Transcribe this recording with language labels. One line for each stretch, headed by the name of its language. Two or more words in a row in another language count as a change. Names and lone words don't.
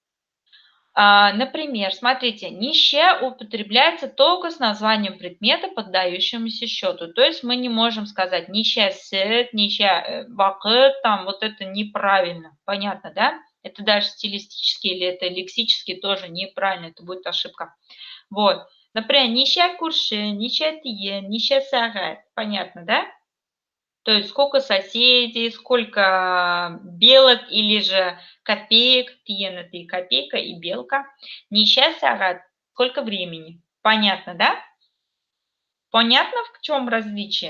Russian: Например, смотрите, нище употребляется только с названием предмета, поддающимся счету. То есть мы не можем сказать
Kazakh: нище сет, нище вакыт,
Russian: там вот это неправильно. Понятно, да? Это даже стилистически или это лексически тоже неправильно, это будет ошибка. Вот. Например,
Kazakh: нище курши, нище тие, нище сагат.
Russian: Понятно, да? То есть сколько соседей, сколько белок или же копеек, тиен это и копейка, и белка.
Kazakh: Ниша сагат,
Russian: сколько времени. Понятно, да? Понятно, в чем различие?